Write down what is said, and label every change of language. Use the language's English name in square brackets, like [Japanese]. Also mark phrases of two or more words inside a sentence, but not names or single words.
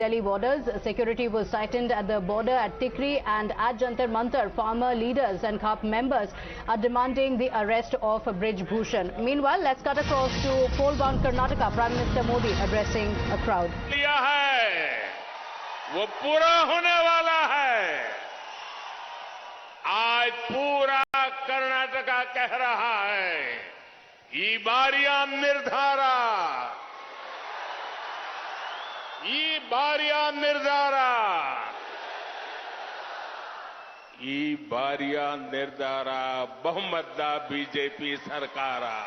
[English] Delhi borders. Security was tightened at the border at Tikri and at Jantar Mantar. Farmer leaders and CAP members are demanding the arrest of Brij Bhushan. Meanwhile, let's cut across to poll-bound Karnataka. Prime Minister Modi addressing a crowd. [Hindi] लिया है वो पूरा होने वाला है। आज पूरा कर्नाटका कह रहा है [Kannada] ಈ ಬಾರಿಯ ನಿರ್ಧಾರ, ಈ ಬಾರಿಯ ನಿರ್ಧಾರ, ಈ ಬಾರಿಯ ನಿರ್ಧಾರ ಬಹುಮತದ ಬಿಜೆಪಿ ಸರ್ಕಾರ.